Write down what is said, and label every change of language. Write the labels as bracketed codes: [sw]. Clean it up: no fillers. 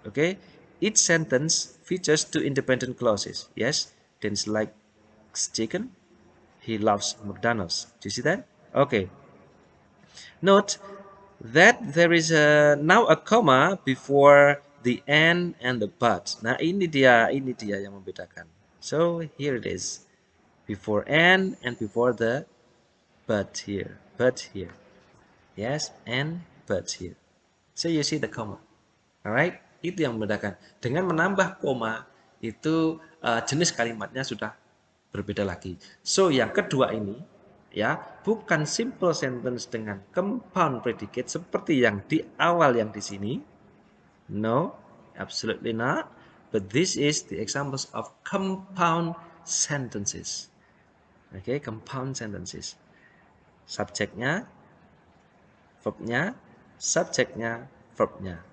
[en] Okay, each sentence features two independent clauses. Yes, Dennis likes chicken. He loves McDonald's. Do you see that? Okay. Note that there is now a comma before the and the but. [id] Nah, ini dia yang membedakan. [en] So here it is. Before and before the but here. But here. Yes, and but here. So you see the comma. Alright, [id] itu yang membedakan. Dengan menambah koma itu jenis kalimatnya sudah berbeda lagi. So yang kedua ini ya bukan simple sentence dengan compound predicate seperti yang di awal yang di sini. [en] No, absolutely not. But this is the examples of compound sentences. Okay, compound sentences. [id] Subjeknya, verbnya, subjeknya, verbnya.